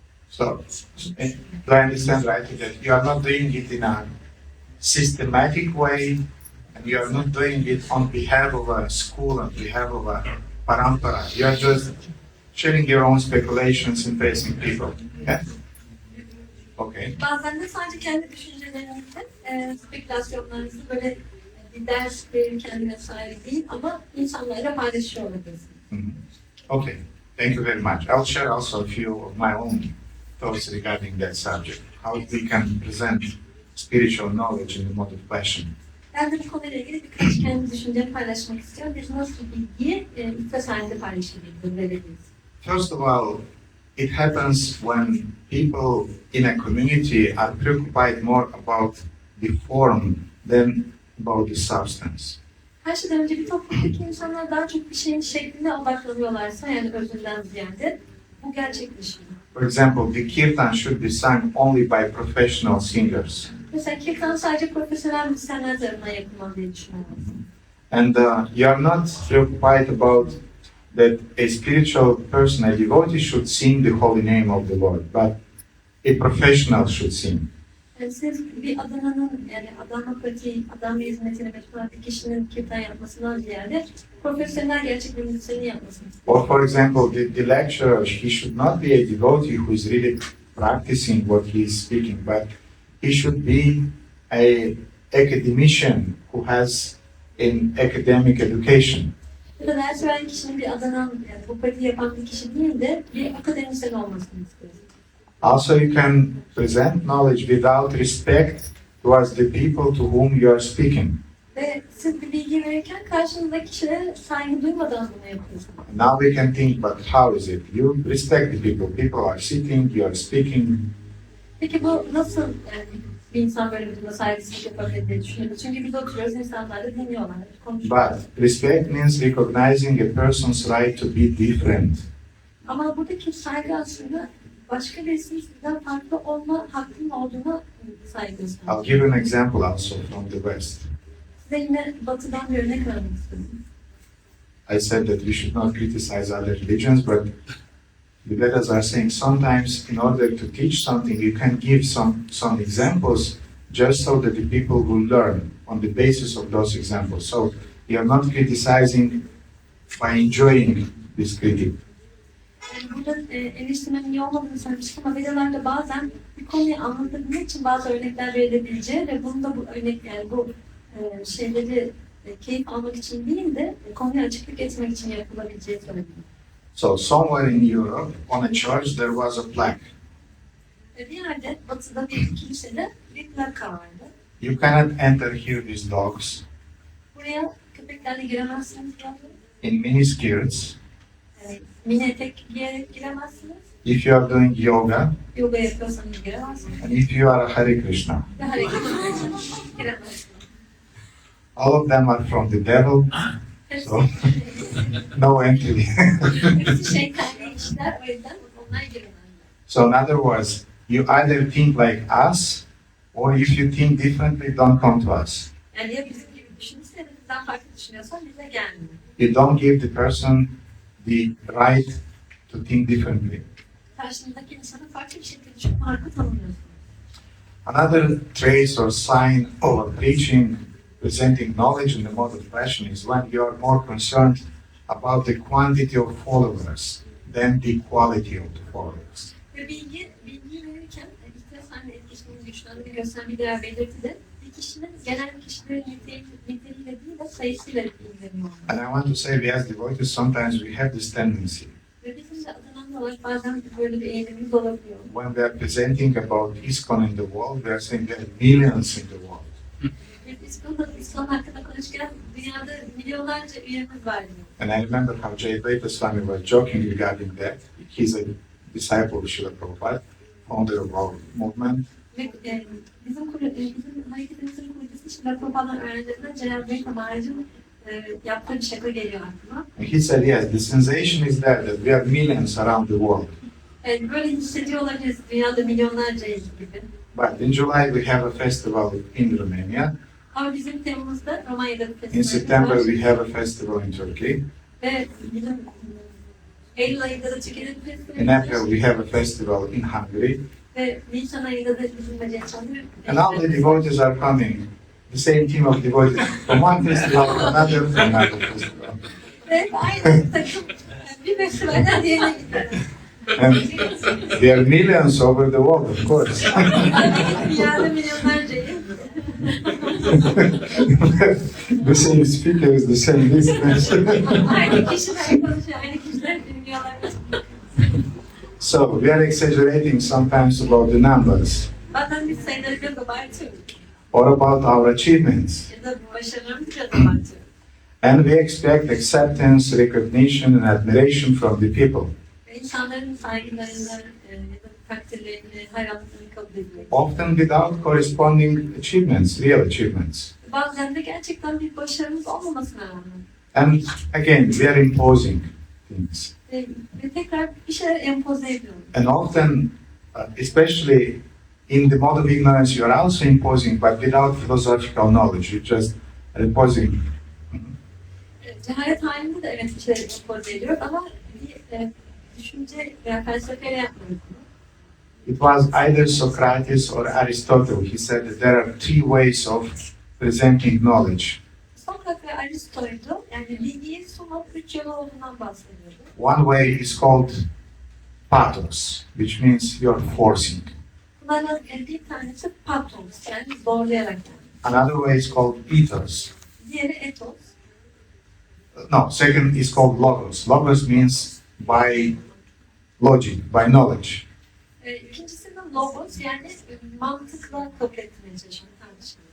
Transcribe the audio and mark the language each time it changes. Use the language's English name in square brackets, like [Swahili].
[English] So, do I understand right that you are not doing it in a systematic way, and you are not doing it on behalf of a school, on behalf of a parampara. You are just sharing your own speculations and facing people. Yeah? Okay. [Turkish] Bazen de sadece kendi düşüncelerinizi, spekülasyonlarınızı böyle bir ders verin kendine sahip değil ama insanlarla paylaşıyor olabilirsiniz. [English] Mhm. Okay. Thank you very much. I'll share also a few of my own thoughts regarding that subject. How we can present spiritual knowledge in the mode of passion. [Turkish] Ben de bu konuyla ilgili birkaç kendi düşüncemi paylaşmak istiyorum. Biz nasıl bilgiyi iflas halinde paylaşabiliriz? [English] First of all, it happens when people in a community are preoccupied more about the form than about the substance. [Turkish] Her şeyden önce bir toplumdaki insanlar daha çok bir şeyin şekline odaklanıyorlarsa, yani özünden ziyade, bu gerçekleşiyor. [English] For example, the kirtan should be sung only by professional singers. [Turkish] Mesela kirtan sadece profesyonel müzisyenler tarafından yapılmalı diye düşünüyorum. [English] And you are not preoccupied about that a spiritual person, a devotee, should sing the holy name of the Lord, but a professional should sing. [Turkish] Yani siz bir adananın, yani adama pratiği, adama hizmetine meşgul bir kişinin kirtan yapmasından ziyade profesyonel gerçek bir müzisyenin yapmasını istiyorsunuz. [English] Or for example, the lecturer, he should not be a devotee who is really practicing what he is speaking, but he should be a academician who has an academic education. [Turkish] Ya da ders veren kişinin bir adanan, yani bu pratiği yapan bir kişi değil de bir akademisyen olmasını istiyorsunuz. [English] Also, you can present knowledge without respect towards the people to whom you are speaking. [Turkish] Ve siz bir bilgi verirken karşınızdaki kişilere saygı duymadan bunu yapıyorsunuz. [English] Now we can think, but how is it? You respect the people. People are sitting, you are speaking. [Turkish] Peki bu nasıl, yani bir insan böyle bir durumda saygısızlık yapabilir diye düşünüyoruz. Çünkü biz oturuyoruz, insanlar da dinliyorlar, konuşuyorlar. [English] But respect means recognizing a person's right to be different. [Turkish] Ama buradaki saygı aslında başka birisinin sizden farklı olma hakkının olduğuna saygı gösteriyor. [English] I'll give you an example also from the West. [Turkish] Size yine batıdan bir örnek vermek istiyorum. [English] I said that we should not criticize other religions, but the Vedas are saying sometimes in order to teach something, you can give some examples just so that the people will learn on the basis of those examples. So you are not criticizing by enjoying this critique. [Turkish] Yani burada eleştirmenin iyi olmadığını söylemiştim ama Vedalarda bazen bir konuyu anlatabilmek için bazı örnekler verilebileceği ve bunu da bu örnek, yani bu şeyleri keyif almak için değil de konuya açıklık etmek için yapılabileceği söyleniyor. [English] So somewhere in Europe, on a church, there was a plaque. [Turkish] Bir yerde batıda bir kilisede bir plaka vardı. [English] You cannot enter here with dogs [Turkish] Buraya köpeklerle giremezsiniz diyordu. [English] in miniskirts. [Turkish] Mini etek giyerek giremezsiniz. [English] If you are doing yoga, [Turkish] Yoga yapıyorsanız giremezsiniz. [English] and if you are a Hare Krishna. [Turkish] Ve hareket ediyorsanız giremezsiniz. [English] All of them are from the devil, [Turkish] Hepsi, [English] so no entry. [Turkish] hepsi şeytani işler, o yüzden onlar giremezler. [English] So in other words, you either think like us, or if you think differently, don't come to us. [Turkish] Yani ya bizim gibi düşünürse ya da bizden farklı düşünüyorsan bize gelmiyor. [English] You don't give the person the right to think differently. [Turkish] Karşınızdaki insana farklı bir şekilde düşünme hakkı tanımıyorsunuz. [English] Another trace or sign of preaching, presenting knowledge in the mode of passion is when you are more concerned about the quantity of followers than the quality of the followers. [Turkish] Ve bilgi verirken ihtiyaç halinde etkisinin güçlendiğini gösteren bir diğer belirti de bir kişinin genel kişilerin niteliğiyle değil de sayısıyla ilgileniyor. [English] And I want to say, we as devotees, sometimes we have this tendency. [Turkish] Ve bizim de adından olarak bazen böyle bir eğilimimiz olabiliyor. [English] When we are presenting about ISKCON in the world, we are saying there are millions in the world. [Turkish] Ve İslam hakkında konuşurken dünyada milyonlarca üyemiz var diyor. [English] And I remember how Jay Advaita Swami was joking regarding that. He's a disciple of Srila Prabhupada, founder of our movement. [Turkish] Ve bizim hareketimizin kurucusu Srila Prabhupāda'nın öğrencilerinden Celal Bey Kamarcı'nın yaptığı bir şaka geliyor aklıma. [English] And he said, yes, the sensation is there that we are millions around the world. [Turkish] Yani böyle hissediyor olabiliriz dünyada milyonlarcayız gibi. [English] But in July we have a festival in Romania. [Turkish] Ama bizim Temmuz'da Romanya'da bir [English] In [Turkish] festivalimiz [English] September [Turkish] var. [English] we have a festival in Turkey. [Turkish] Ve bizim Eylül ayında da Türkiye'de bir [English] In [Turkish] festivalimiz [English] April [Turkish] var. [English] we have a festival in Hungary. [Turkish] Ve Nisan ayında da bizim Macaristan'da bir [English] And all the devotees are coming. The same team of devotees from one festival to another festival. [Turkish] Ve aynı takım, yani Bir festivalden diğerine gidiyorum. [English] And there are millions over the world, of course. [Turkish] Dünyada milyonlarcayım. [English] The same speakers, the same listeners. [Turkish] Aynı kişiler konuşuyor, aynı kişiler dinliyorlar. [English] So we are exaggerating sometimes about the numbers [Turkish] Bazen biz sayıları biraz abartıyoruz. [English] or about our achievements. [Turkish] Ya da başarılarımızı biraz abartıyoruz. [English] And we expect acceptance, recognition, and admiration from the people. [Turkish] Ve insanların saygılarını ya da takdirlerini, hayranlıklarını kabul ediyoruz. [English] Often without corresponding achievements, real achievements. [Turkish] Bazen de gerçekten bir başarımız olmamasına rağmen. [English] And again, we are imposing things. [Turkish] Ve tekrar bir şeyler empoze ediyoruz. [English] And often, especially in the mode of ignorance, you are also imposing, but without philosophical knowledge. You're just imposing. [Turkish] Cehalet halinde de evet bir şeyler empoze ediyoruz ama bir düşünce veya felsefeyle yapmıyoruz bunu. [English] It was either Socrates or Aristotle. He said that there are three ways of presenting knowledge. [Turkish] Sokrat ve Aristo'ydu. Yani bilgiyi sunmak üç yolu olduğundan bahsediyordu. [English] One way is called pathos, which means you're forcing. [Turkish] Bunlardan bir tanesi pathos, yani zorlayarak yani. [English] Another way is called ethos. [Turkish] Diğeri ethos. [English] No, second is called logos. Logos means by logic, by knowledge. [Turkish] İkincisi de logos, yani mantıkla kabul etmeye çalışan tartışma.